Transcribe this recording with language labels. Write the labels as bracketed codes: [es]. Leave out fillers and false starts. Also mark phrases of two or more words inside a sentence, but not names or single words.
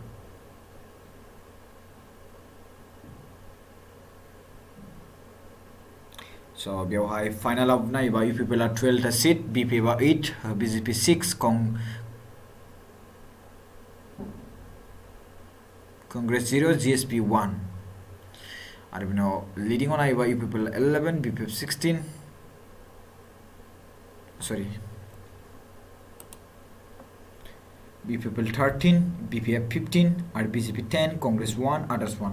[brx] So बेवहाय फाइनालाव नायोबा [en] you people 12th seat, [brx] BP 8, BJP 6, Congress 0, GSP 1. आरो बिनाव लिडिंआव नायोबा [en] you people [brx] 11, BPF 16, sorry, BPP 13, BPF 15, आरो BJP 10, Congress 1, others 1.